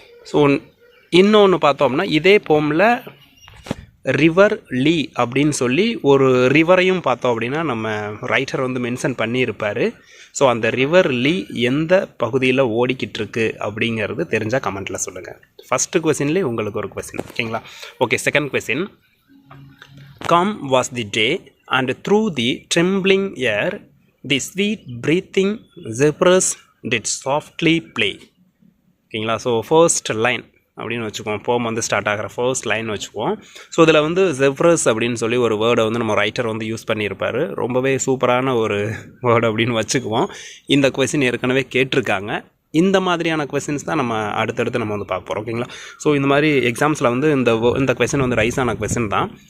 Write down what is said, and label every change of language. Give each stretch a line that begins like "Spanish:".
Tamil: So இன்னொன்று பார்த்தோம் அப்படின்னா இதே போமில் ரிவர் லீ அப்படின்னு சொல்லி ஒரு ரிவரையும் பார்த்தோம் அப்படின்னா நம்ம ரைட்டர் வந்து மென்ஷன் பண்ணியிருப்பார். ஸோ அந்த ரிவர் லீ எந்த பகுதியில் ஓடிக்கிட்டு இருக்கு அப்படிங்கிறது தெரிஞ்சால் கமெண்ட்டில் சொல்லுங்கள். ஃபஸ்ட்டு கொஸ்டின்லேயே உங்களுக்கு ஒரு கொஸ்டின்.
English: ஓகேங்களா? Okay, second question. Calm was the day and through the trembling air the sweet breathing zephyrs did softly play. ஓகேங்களா?
Tamil: ஸோ ஃபர்ஸ்ட் லைன் அப்படின்னு வச்சுக்குவோம். போம் வந்து ஸ்டார்ட் ஆகிற ஃபர்ஸ்ட் லைன் வச்சுக்குவோம். ஸோ இதில் வந்து ஜெஃப்ரஸ் அப்படின்னு சொல்லி ஒரு வேர்டை வந்து நம்ம ரைட்டர் வந்து யூஸ் பண்ணியிருப்பார். ரொம்பவே சூப்பரான ஒரு வேர்டு அப்படின்னு வச்சுக்குவோம். இந்த கொஸ்டின் ஏற்கனவே கேட்டிருக்காங்க. இந்த மாதிரியான கொஸ்டின்ஸ் தான் நம்ம அடுத்தடுத்து நம்ம வந்து பார்க்க போகிறோம். ஓகேங்களா? ஸோ இந்த மாதிரி எக்ஸாம்ஸில் வந்து இந்த கொஸ்டின் வந்து ரைஸ் ஆன கொஸ்டின் தான்.